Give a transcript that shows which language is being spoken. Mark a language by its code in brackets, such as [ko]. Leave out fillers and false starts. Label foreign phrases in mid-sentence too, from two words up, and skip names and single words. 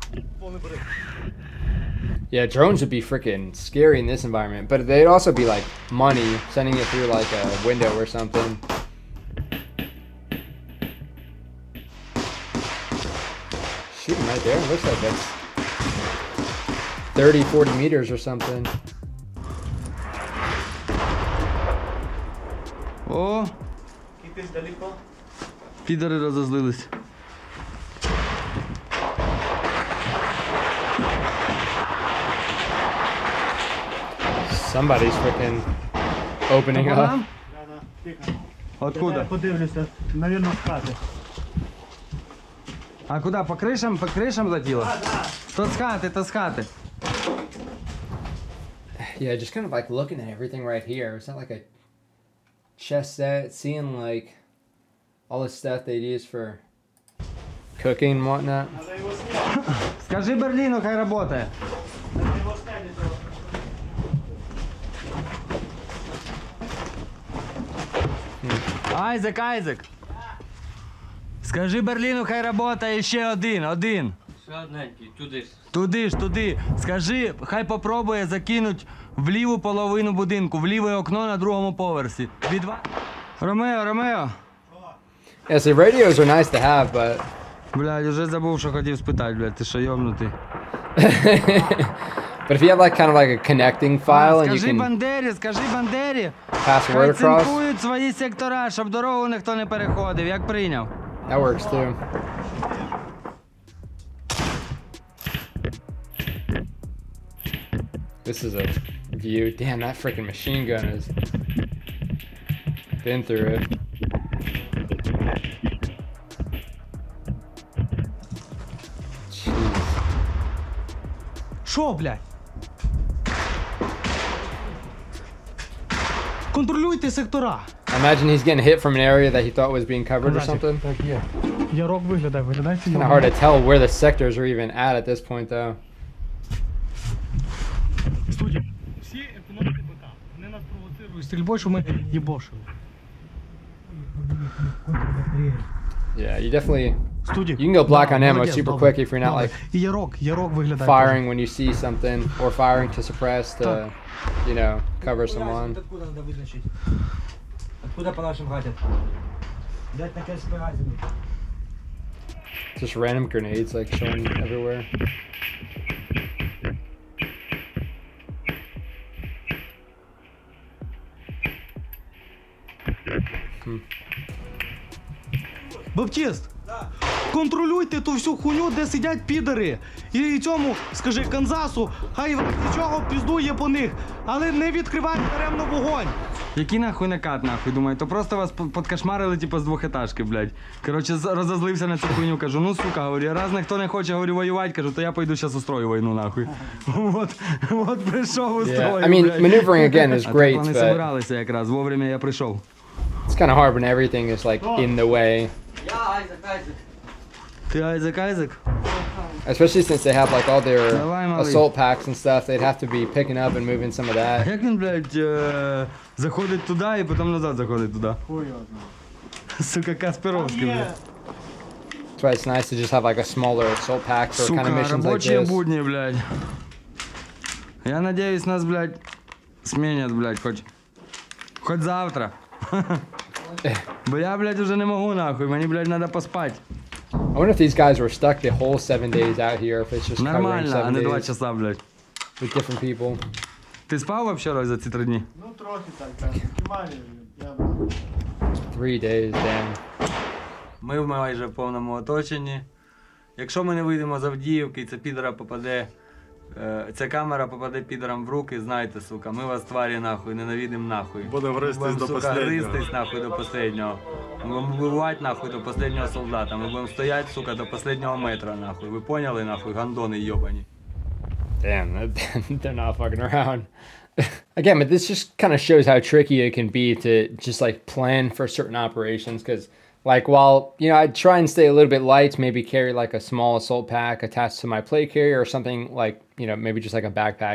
[en] Yeah, drones would be freaking scary in this environment, but they'd also be like money, sending it through like a window or something. Shooting right there, looks like that's 30, 40 meters or something. О! [uk] Підори розозлились. [en] Somebody's freaking opening up. [ru] Откуда? [uk] Подивлюся, навірно, з хати. А куди? По кришам? По кришам летіло? То з хати, то з хати. [en] Yeah, just kind of like looking at everything right here. It's not like a chess set, seeing like all the stuff they'd use for cooking and whatnot. [uk] Скажи Берліну, хай работає. Айзек, Айзек. Скажи Берліну, хай работає ще один. Ще одненький, туди. Туди ж, туди. Скажи, хай попробує закинуть в ліву половину будинку, в ліве окно на другому поверсі. Ромео, Ромео. [en] Yeah, so radios are nice to have, but [uk] Блядь, уже забув, що хотів спитати, блядь, ти що йобнутий. [en] but if you have like kind of like a connecting file and you [uk] Скажи [en] can [uk] Бандері, [en] pass a [uk] хай [en] word across, [uk] цинкують свої сектора, щоб дорогу ніхто не переходив, як прийняв. [en] that works too. This is a view. Damn, that freaking machine gun has been through it. Jeez. [uk] Що, блядь? Контролюйте сектора. [en] I imagine he's getting hit from an area that he thought was being covered or something. [uk] Так, є. Ярок виглядає [en] Kind of [uk] ярок. [en] hard to tell where the sectors are even at this point, though. [uk] Студія. Всі економіки БК. Вони нас провоцирують стрільбою, що ми їбошили. [en] Yeah, you definitely [uk] Студія. [en] you can go black on ammo [uk] молодець, [en] super [uk] добре, [en] quick if you're not [uk] добре. [en] like [uk] І ярок виглядає. [en] firing when you see something or firing to suppress to, you know, cover someone. [ru] Откуда надо визначити? Откуда по нашим гатять? Дать на кесь магазин. [en] Just random grenades like showing everywhere. [uk] Баптіст, контролюйте ту всю хуйню, де сидять підари. І цьому, скажи, Канзасу, хай нічого піздує по них, але не відкривай даремно вогонь. Який нахуй накат, нахуй, думаю, то просто вас подкошмарили, типу, з двохетажки, блядь. Коротше, розозлився на цю хуйню, кажу, ну, сука, говорю, раз ніхто не хоче, говорю, воювати, кажу, то я пойду зараз устрою війну, нахуй. От прийшов, устрою, [en] I mean, [uk] блядь. [en] maneuvering again is [uk] А так [en] great, [uk] вони [en] but [uk] собиралися якраз, вовремя я прийшов. [en] it's kind of hard when everything is like in the way, [uk] Я Айзек, Айзек. Ти Айзек, Айзек? [en] especially since they have like all their [uk] Давай, малий. [en] assault packs and stuff. They'd have to be picking up and moving some of [uk] А [en] that. [uk] як він, блядь, заходить туди і потім назад заходить туди? Сука, Касперовський, блядь. [en] That's why it's nice to just have like a smaller assault pack for kind of [uk] Сука, [en] missions like [uk] робочі [en] this. [uk] будні, блядь. [ru] Я надеюсь, нас, блядь, сменят, блядь, хоть завтра. [uk] Бо я, блядь, уже не можу, нахуй, мені, блядь, надо поспати. [en] I wonder if these guys were stuck the whole 7 days out here, if it's just covering [uk] Нормально, а [en] 7 [uk] не 2 [en] days [ru] часа, блядь. [en] with different people. [uk] Ти спав вообще, Рой, за ці 3 дні? Ну трохи так. Я [en] 3 days, damn. [uk] Ми майже в повному оточенні. Якщо ми не вийдемо з Авдіївки і ця камера попаде підерам в руки, знайте, сука, ми вас, тварі, нахуй, ненавидим нахуй. Будемо гристись до сука, последнього. гристись, нахуй, до последнього. Ми будемо вбивати, нахуй, до последнього солдата. Ми будемо стояти, сука, до последнього метра, нахуй. Ви поняли, нахуй, гандони йобані? [en] Damn, they're not fucking around. Again, but this just kind of shows how tricky it can be to just like plan for certain operations. Because, like, while, you know, I'd try and stay a little bit light, maybe carry like a small assault pack attached to my plate carrier or something like, you know, maybe just like a backpack.